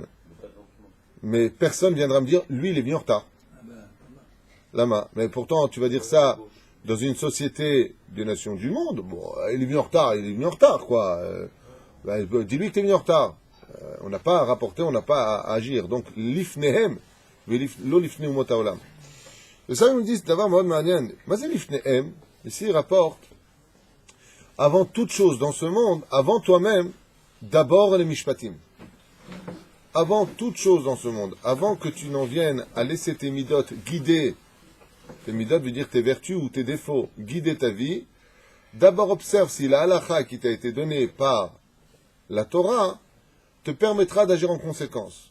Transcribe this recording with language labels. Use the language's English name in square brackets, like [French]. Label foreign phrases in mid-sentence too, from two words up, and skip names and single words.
[French] Mais personne viendra me dire, lui il est venu en retard. Lama. Mais pourtant, tu vas dire ça dans une société des nations du monde, bon, il est venu en retard, quoi. Dis-lui que tu es venu en retard. On n'a pas à rapporter, on n'a pas à agir. Donc, [Hebrew] לפניהם, לא לפני אומות העולם. [French] Et ça, ils nous disent, d'abord, mode manian, mais c'est l'ifnehem. Ici, il rapporte, avant toute chose dans ce monde, avant toi-même, d'abord les mishpatim. Avant toute chose dans ce monde, avant que tu n'en viennes à laisser tes midot guider, tes midot veut dire tes vertus ou tes défauts, guider ta vie, d'abord observe si la halakha qui t'a été donnée par la Torah te permettra d'agir en conséquence.